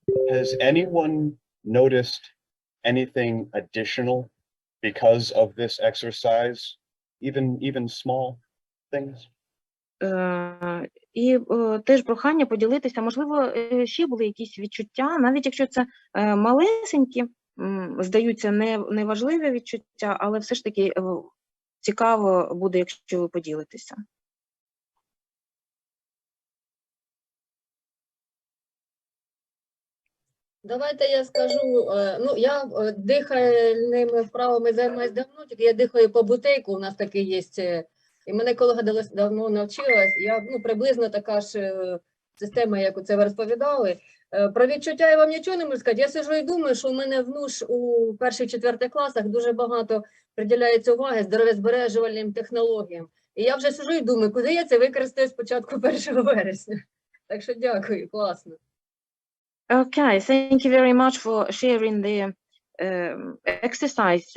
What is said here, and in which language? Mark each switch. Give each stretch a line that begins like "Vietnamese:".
English: Has anyone noticed anything additional because of this exercise, even small things?
Ukrainian: І теж прохання поділитися, можливо, ще були якісь відчуття, навіть якщо це малесенькі, здаються неважливі відчуття, але все ж таки цікаво буде, якщо ви поділитеся. Давайте я скажу, ну, я дихальними вправами займаюся давно, тільки я дихаю по бутейку, у нас такий є, і мене колега давно навчилась, я, ну, приблизно така ж система, як це ви розповідали. Про відчуття я вам нічого не можу сказати, я сиджу і думаю, що у мене у 1-4 класах дуже багато приділяється уваги здоров'язбережувальним технологіям. І я вже сиджу і думаю, куди я це використаю спочатку 1 вересня. Так що дякую, класно.
English: Okay, thank you very much for sharing the exercise.